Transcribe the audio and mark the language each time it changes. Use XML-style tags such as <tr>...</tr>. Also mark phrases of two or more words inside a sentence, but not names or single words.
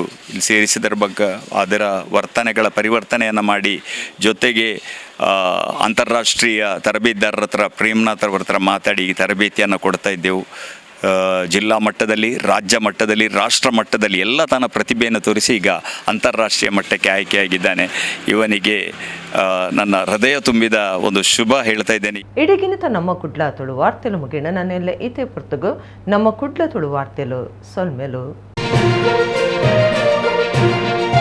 <kn>ಇಲ್ಲಿ ಸೇರಿಸಿದ್ರ ಬಗ್ಗೆ ಅದರ ವರ್ತನೆಗಳ ಪರಿವರ್ತನೆಯನ್ನು ಮಾಡಿ ಜೊತೆಗೆ ಅಂತಾರಾಷ್ಟ್ರೀಯ ತರಬೇತಿದಾರರ ಹತ್ರ ಪ್ರೇಮ್ನಾಥ್ ಅವ್ರ ಹತ್ರ ಮಾತಾಡಿ ತರಬೇತಿಯನ್ನು ಕೊಡ್ತಾ ಇದ್ದೆವು. ಜಿಲ್ಲಾ ಮಟ್ಟದಲ್ಲಿ, ರಾಜ್ಯ ಮಟ್ಟದಲ್ಲಿ, ರಾಷ್ಟ್ರ ಮಟ್ಟದಲ್ಲಿ ಎಲ್ಲ ತನ್ನ ಪ್ರತಿಭೆಯನ್ನು ತೋರಿಸಿ ಈಗ ಅಂತಾರಾಷ್ಟ್ರೀಯ ಮಟ್ಟಕ್ಕೆ ಆಯ್ಕೆಯಾಗಿದ್ದಾನೆ. ಇವನಿಗೆ ನನ್ನ ಹೃದಯ ತುಂಬಿದ ಒಂದು ಶುಭ ಹೇಳ್ತಾ ಇದ್ದೇನೆ.</kn> <tcy>ಇಡೀಗಿನಿತ ನಮ್ಮ ಕುಡ್ಲ ತುಳು ವಾರ್ತೆಲು ಮುಗಿಣ ನಾನೆಲ್ಲ ಈತೆ ಪುರ್ತಗು ನಮ್ಮ ಕುಡ್ಲ ತುಳು ವಾರ್ತೆಲು ಸೊಲ್ಮೆಲು.</tcy>